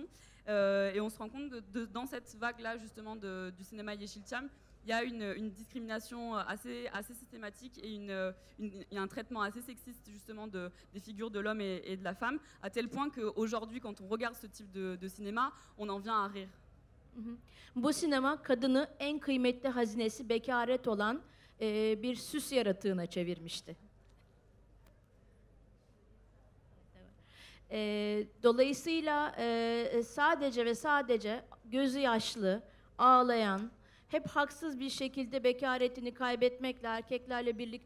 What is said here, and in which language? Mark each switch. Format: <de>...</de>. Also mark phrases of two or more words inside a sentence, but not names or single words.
<fr>Et on se rend compte que dans cette vague-là, justement, du cinéma Yeşilçam, il y a une discrimination assez systématique et un traitement assez sexiste, justement, des figures de l'homme et de la femme, à tel point qu'aujourd'hui, quand on regarde ce type de cinéma, on en vient à rire.</fr> <tr>Bu sinema kadını en kıymetli hazinesi bekaret olan bir süs yaratığına çevirmişti. Dolayısıyla sadece ve sadece gözü yaşlı, ağlayan, hep haksız bir şekilde bekaretini kaybetmekle, erkeklerle birlikte</tr>